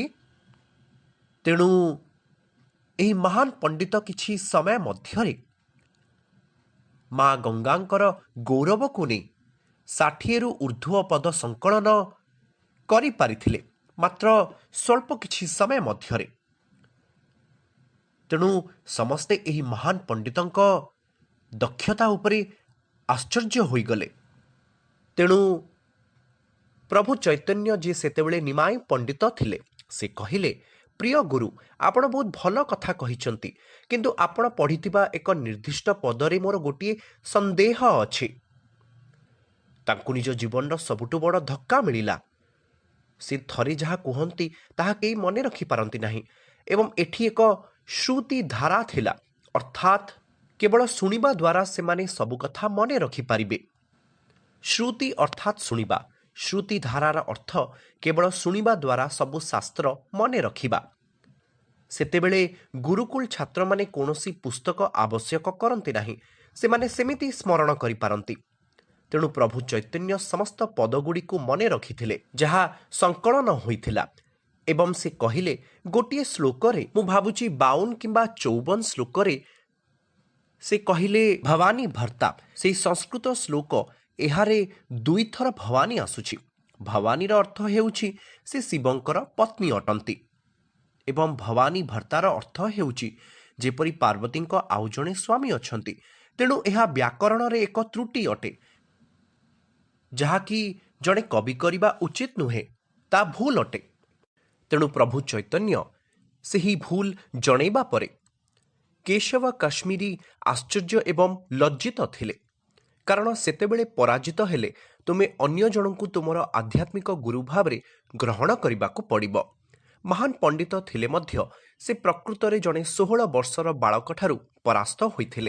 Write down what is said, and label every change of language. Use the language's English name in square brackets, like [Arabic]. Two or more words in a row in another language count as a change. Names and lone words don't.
[Odia] ତେଣୁ ଏହି ମହାନ ପଣ୍ଡିତ କିଛି ସମୟ ମଧ୍ୟରେ ମା ଗଙ୍ଗାଙ୍କର ଗୌରବକୁ ନେଇ 60ରୁ ଉର୍ଦ୍ଧ୍ୱ ପଦ ସଂକଳନ କରିପାରିଥିଲେ, ମାତ୍ର ସ୍ୱଳ୍ପ କିଛି ସମୟ ମଧ୍ୟରେ। ତେଣୁ ସମସ୍ତେ ଏହି ମହାନ ପଣ୍ଡିତଙ୍କ ଦକ୍ଷତା ଉପରେ ଆଶ୍ଚର୍ଯ୍ୟ ହୋଇଗଲେ। ତେଣୁ ପ୍ରଭୁ ଚୈତନ୍ୟ ଜୀ ସେତେବେଳେ ନିମାଇ ପଣ୍ଡିତ ଥିଲେ ସେ କହିଲେ, ପ୍ରିୟ ଗୁରୁ ଆପଣ ବହୁତ ଭଲ କଥା କହିଛନ୍ତି, କିନ୍ତୁ ଆପଣ ପଢ଼ିଥିବା ଏକ ନିର୍ଦ୍ଦିଷ୍ଟ ପଦରେ ମୋର ଗୋଟିଏ ସନ୍ଦେହ ଅଛି। ତାଙ୍କୁ ନିଜ ଜୀବନ ସବୁଠୁ ବଡ଼ ଧକ୍କା ମିଳିଲା। ସେ ଥରେ ଯାହା କୁହନ୍ତି ତାହା କେହି ମନେ ରଖି ପାରନ୍ତି ନାହିଁ, ଏବଂ ଏଠି ଏକ ଶ୍ରୁତି ଧାରା ଥିଲା, ଅର୍ଥାତ କେବଳ ଶୁଣିବା ଦ୍ୱାରା ସେମାନେ ସବୁ କଥା ମନେ ରଖି ପାରିବେ। ଶ୍ରୁତି ଅର୍ଥାତ ଶୁଣିବା, ଶ୍ରୁତି ଧାରାର ଅର୍ଥ କେବଳ ଶୁଣିବା ଦ୍ୱାରା ସବୁ ଶାସ୍ତ୍ର ମନେ ରଖିବା। ସେତେବେଳେ ଗୁରୁକୁଳ ଛାତ୍ର ମାନେ କୌଣସି ପୁସ୍ତକ ଆବଶ୍ୟକ କରନ୍ତି ନାହିଁ, ସେମାନେ ସେମିତି ସ୍ମରଣ କରି ପାରନ୍ତି। ତେଣୁ ପ୍ରଭୁ ଚୈତନ୍ୟ ସମସ୍ତ ପଦଗୁଡ଼ିକ ମନେ ରଖିଥିଲେ ଯାହା ସଂକଳନ ହୋଇଥିଲା, ଏବଂ ସେ କହିଲେ ଗୋଟିଏ ଶ୍ଳୋକରେ ମୁଁ ଭାବୁଛି 52 କିମ୍ବା 54 ଶ୍ଳୋକରେ ସେ କହିଲେ ଭବାନୀ ଭର୍ତ୍ତା। ସେ ସଂସ୍କୃତ ଶ୍ଳୋକ ଏହାରେ ଦୁଇ ଥର ଭବାନୀ ଆସୁଛି। ଭବାନୀର ଅର୍ଥ ହେଉଛି ସେ ଶିବଙ୍କର ପତ୍ନୀ ଅଟନ୍ତି, ଏବଂ ଭବାନୀ ଭର୍ତ୍ତାର ଅର୍ଥ ହେଉଛି ଯେପରି ପାର୍ବତୀଙ୍କ ଆଉ ଜଣେ ସ୍ୱାମୀ ଅଛନ୍ତି। ତେଣୁ ଏହା ବ୍ୟାକରଣ ରେ ଏକ ତ୍ରୁଟି ଅଟେ, ଯାହାକି ଜଣେ କବି କରିବା ଉଚିତ ନୁହେଁ, ତା ଭୁଲ ଅଟେ। ତେଣୁ ପ୍ରଭୁ ଚୈତନ୍ୟ ସେହି ଭୁଲ ଜଣାଇବା ପରେ କେଶବ କାଶ୍ମୀରୀ ଆଶ୍ଚର୍ଯ୍ୟ ଏବଂ ଲଜ୍ଜିତ ଥିଲେ, କାରଣ ସେତେବେଳେ ପରାଜିତ ହେଲେ ତୁମେ ଅନ୍ୟ ଜଣଙ୍କୁ ତୁମର ଆଧ୍ୟାତ୍ମିକ ଗୁରୁ ଭାବରେ ଗ୍ରହଣ କରିବାକୁ ପଡ଼ିବ। ମହାନ ପଣ୍ଡିତ ଥିଲେ ମଧ୍ୟ ସେ ପ୍ରକୃତରେ ଜଣେ 16 ବର୍ଷର ବାଳକ ଠାରୁ ପରାସ୍ତ ହୋଇଥିଲେ।